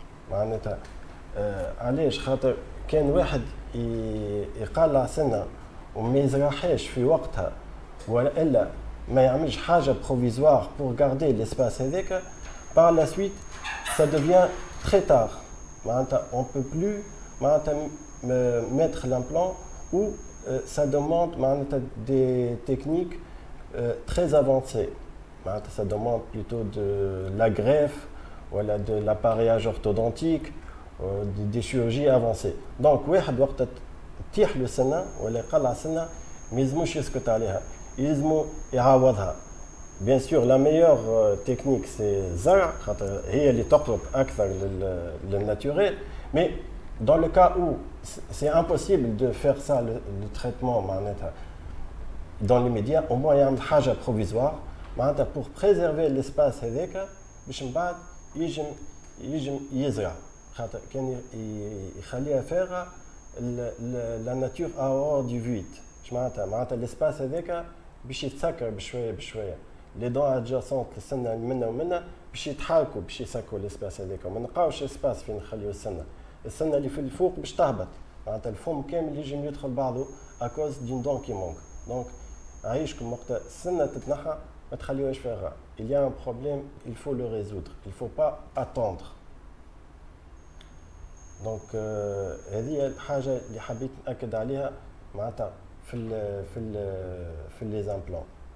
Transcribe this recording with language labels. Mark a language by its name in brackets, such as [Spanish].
[Arabic] معناتها علاش؟ خاطر كان واحد يقلع سنة وما يزرعهاش في وقتها ولا ما يعملش حاجة [French] provisoire pour garder l'espace [Arabic] هذاك, [French] par la suite ça devient très tard. [Arabic] معناتها [French] on ne peut plus معناتها mettre l'implant ou ça demande معناتها des techniques très avancé. Ça demande plutôt de la greffe ou de l'appareillage orthodontique, des chirurgies avancées. [Arabic] Donc, واحد وقت تطيح له سنة ولا يقلع سنة ما يلزموش يسكت عليها، يلزمو يعوضها. [French] Bien sûr, la meilleure technique c'est [Arabic] زرع خاطر هي اللي تقرب أكثر للناتوريل. [French] Mais dans le cas où c'est impossible de faire ça, le traitement [Arabic] معناتها [French] dans l'immédiat, au moins il y a une حاجة provisoire pour préserver l'espace [Arabic] هذاك باش من بعد يجم يزرع خاطر كان يخليها فارغة [French] la nature a horreur du vide. [Arabic] معناتها l'espace هذاك باش يتسكر بشوية بشوية. [French] les dents adjacentes [Arabic] للسنة منا ومنا باش يتحركوا باش يسكروا l'espace هذاك وما نلقاوش espace فين نخليو السنة اللي في الفوق باش تهبط. معناتها الفم كامل يجم يدخل بعضه [French] à cause d'une dent qui manque. [Arabic] Donc عايشكم وقت السنة تتنحى ما تخليوهاش فارغة. [French] Il y a un problème, il faut le résoudre. Il ne faut pas attendre. [Arabic] Donc هذه الحاجة اللي حبيت نأكد عليها معناتها في les implants.